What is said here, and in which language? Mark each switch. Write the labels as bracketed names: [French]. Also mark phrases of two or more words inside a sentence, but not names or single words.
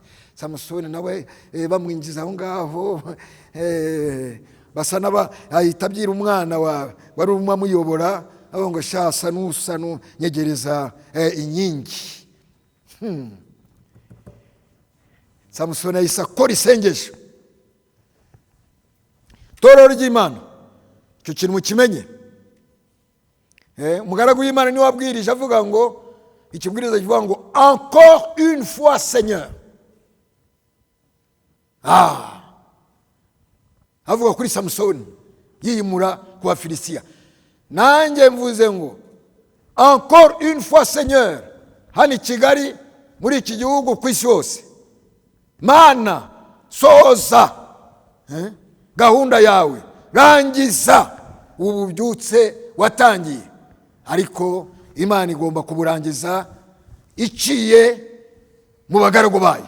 [Kinyarwanda] Samusoni nawe bamwinjiza aho ngaho, basa ahita abyira umwana wari umwe amuyobora, aho ngo shasa nyegereza inkingi. Samusoni yahise akora isengesho. Itorero ry'Imana, icyo kintu mukimenye. Umugaragu w'Imana niwe wabwirije avuga ngo, ikibwiriza kivuga ngo [French] encore une fois Seigneur. [Kinyarwanda] Avuga kuri Samusoni yiyimura ku Bafilisitiya. Nanjye mvuze ngo [French] encore une fois Seigneur, [Kinyarwanda] hano i Kigali, muri iki gihugu, ku isi hose. mana soza gahunda yawe, rangiza ubu bubyutse watangiye. Ariko Imana igomba kuburangiza iciye mu bagaragu bayo.